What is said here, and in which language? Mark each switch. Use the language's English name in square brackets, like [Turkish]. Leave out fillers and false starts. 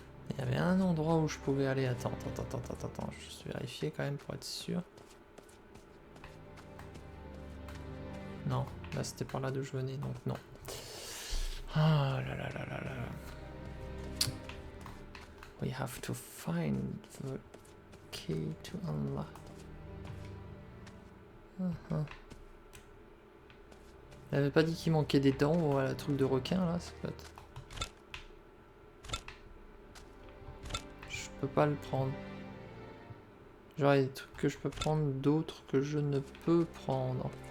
[French] Il y avait un endroit où je pouvais aller. Attends. Je vais juste vérifier quand même pour être sûr. Non, là c'était par là d'où je venais, donc non. Ah là là là là là. [English] We have to find the key to unlock. [French] Il avait pas dit qu'il manquait des dents, voilà, le truc de requin là, c'est peut-être. Je peux pas le prendre. Genre il y a des trucs que je peux prendre, d'autres que je ne peux prendre.